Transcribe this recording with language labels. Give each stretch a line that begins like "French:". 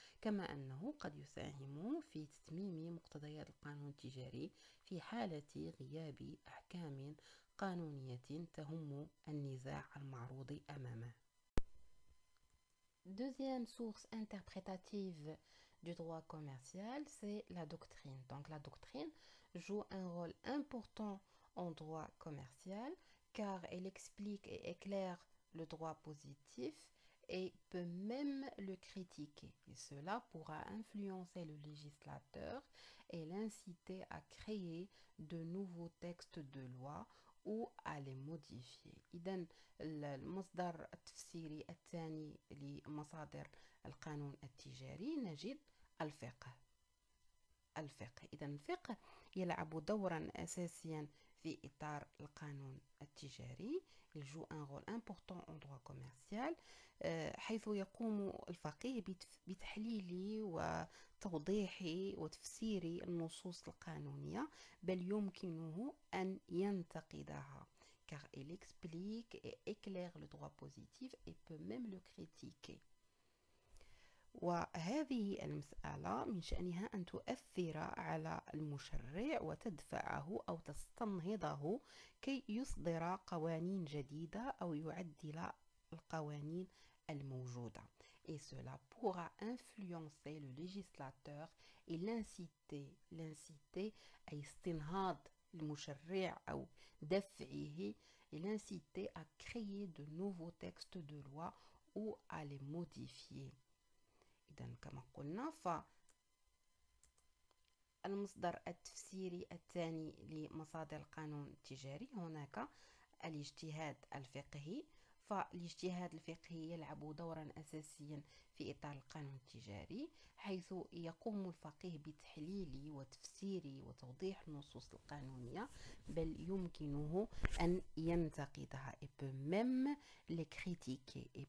Arabic: كما أنه قد يساهم في تتميم مقتضيات القانون التجاري في حالة غياب أحكام قانونية تهم النزاع المعروض أمامه.
French: Deuxième source interprétative du droit commercial, c'est la doctrine. Donc la doctrine joue un rôle important en droit commercial car elle explique et éclaire le droit positif et peut même le critiquer. Et cela pourra influencer le législateur et l'inciter à créer de nouveaux textes de loi ou à les modifier.
Arabic: إذن المصدر التفسيري الثاني لمصادر القانون التجاري نجد الفقه. إذا الفقه يلعب دورا أساسيا في إطار القانون التجاري.
French: Il joue un rôle important en droit commercial
Arabic: حيث يقوم الفقيه بتحليل وتوضيح وتفسير النصوص القانونية بل يمكنه أن ينتقدها
French: car il explique et éclaire le droit positif et peut même le critiquer.
Arabic: وهذه المسألة من شأنها أن تؤثر على المشرع وتدفعه أو تستنهضه كي يصدر قوانين جديدة أو يعدل القوانين الموجودة.
French: Et cela pourra influencer le législateur et l'inciter à
Arabic: استنهاض المشرع أو دفعه
French: et l'inciter à créer de nouveaux textes de loi ou à les modifier.
Arabic: إذن كما قلنا فالمصدر التفسيري الثاني لمصادر القانون التجاري هناك الاجتهاد الفقهي. فالاجتهاد الفقهي يلعب دورا أساسيا في إطار القانون التجاري حيث يقوم الفقيه بتحليل وتفسير وتوضيح النصوص القانونية بل يمكنه أن ينتقدها
French: et peut même les critiquer.